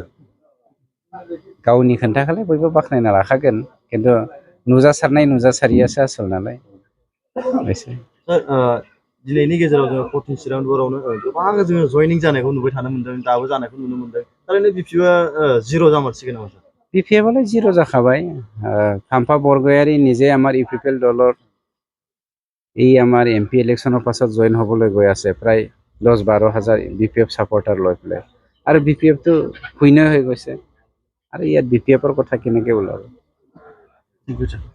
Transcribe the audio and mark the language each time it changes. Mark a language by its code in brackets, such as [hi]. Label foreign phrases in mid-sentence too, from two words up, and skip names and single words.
[brx] गावनि खोन्थाखौलाय बयबो बाख्नायना लाखागोन, खिन्थु नुजासारियासो आसल नालाय। दिनैनि गेजेराव जोङो 14 चिरां बरावनो गोबां जोङो जयनिं जानायखौ नुबाय थानो मोनदों, दाबो जानायखौ नुनो मोनदों। थारैनो बीपीएफआ जिर' जामारसिगोन नामा सार? बीपीएफआलाय जिर' जाखाबाय। [as] हाम्फा बरगयारी নিজে আমাৰ ইউপিপিএল দলৰ এই আমাৰ [en] MP election [as] পাছত জইন হ'বলৈ গৈ আছে, প্ৰায় 10-12 হাজাৰ [en] BPF supporter [as] লৈ পেলাই। আৰু বিপিএফটো শূন্য হৈ গৈছে, আৰু ইয়াত বিপিএফৰ কথা কেনেকৈ ওলাব?